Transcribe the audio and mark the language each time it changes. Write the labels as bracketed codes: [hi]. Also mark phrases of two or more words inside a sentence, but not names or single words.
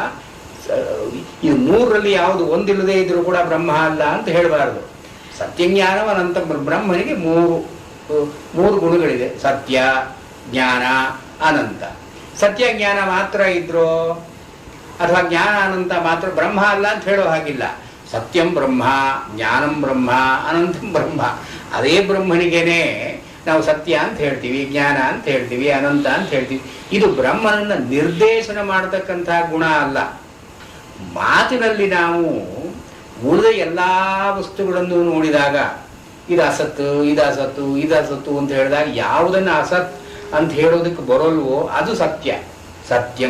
[kn] ಇದು ಮೂರರಲ್ಲಿ ಯಾವುದು ಒಂದಿಲ್ಲದೆ ಇದ್ರೂ ಕೂಡ ಬ್ರಹ್ಮ ಅಲ್ಲ ಅಂತ ಹೇಳಬಾರದು. ಸತ್ಯಜ್ಞಾನಮನಂತ ಬ್ರಹ್ಮನಿಗೆ ಮೂರು ಗುಣಗಳಿದೆ: ಸತ್ಯ, ಜ್ಞಾನ, ಅನಂತ. ಸತ್ಯ ಜ್ಞಾನ ಮಾತ್ರ ಇದ್ರೋ ಅಥವಾ ಜ್ಞಾನ ಅನಂತ ಮಾತ್ರ ಬ್ರಹ್ಮ ಅಲ್ಲ ಅಂತ ಹೇಳೋ ಹಾಗಿಲ್ಲ. [sa] ಸತ್ಯಂ ಬ್ರಹ್ಮ, ಜ್ಞಾನಂ ಬ್ರಹ್ಮ, ಅನಂತಂ ಬ್ರಹ್ಮ. [kn] ಅದೇ ಬ್ರಹ್ಮನಿಗೇನೆ ನಾವು ಸತ್ಯ ಅಂತ ಹೇಳ್ತೀವಿ, ಜ್ಞಾನ ಅಂತ ಹೇಳ್ತೀವಿ, ಅನಂತ ಅಂತ ಹೇಳ್ತೀವಿ. ಇದು ಬ್ರಹ್ಮನನ್ನು ನಿರ್ದೇಶನ ಮಾಡತಕ್ಕಂಥ ಗುಣ ಅಲ್ಲ. ಮಾತಿನಲ್ಲಿ ನಾವು ಉಳಿದ ಎಲ್ಲ ವಸ್ತುಗಳನ್ನು ನೋಡಿದಾಗ ಇದು ಅಸತ್ತು, ಇದು ಅಸತ್ತು, ಇದು ಅಸತ್ತು ಅಂತ ಹೇಳಿದಾಗ ಯಾವುದನ್ನು ಅಸತ್ ಅಂತ ಹೇಳೋದಕ್ಕೆ ಬರೋಲ್ವೋ ಅದು ಸತ್ಯ, ಸತ್ಯಂ.